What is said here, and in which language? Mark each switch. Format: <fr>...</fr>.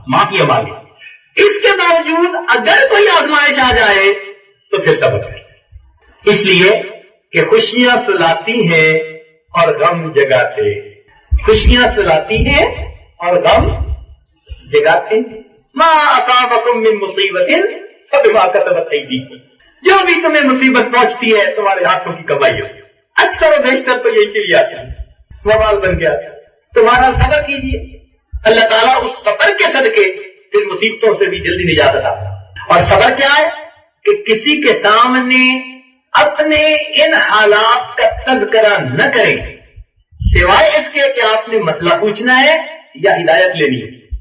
<ur>معافی مانگے. اس کے باوجود اگر کوئی آزمائش آ جائے تو پھر صبر کرے. اس لیے کہ خوشیاں سلاتی ہیں اور غم جگاتے. خوشیاں سلاتی ہیں اور غم جگاتے.</ur> <ar>ما اصابکم من مصیبت فبما کسبت ایدیکم.</ar> <ur>جو بھی تمہیں مصیبت پہنچتی ہے تمہارے ہاتھوں کی کمائی ہوتی ہے. اکثر و بیشتر تو یہی چلی آتی ہے. وبال بن گیا. تمہارا صبر کیجیے, اللہ تعالیٰ اس صبر کے صدقے پھر مصیبتوں سے بھی جلدی نجات عطا. اور صبر کیا ہے کہ کسی کے سامنے اپنے ان حالات کا تذکرہ نہ کریں سوائے اس کے کہ آپ نے مسئلہ پوچھنا ہے یا ہدایت لینی ہے.</ur>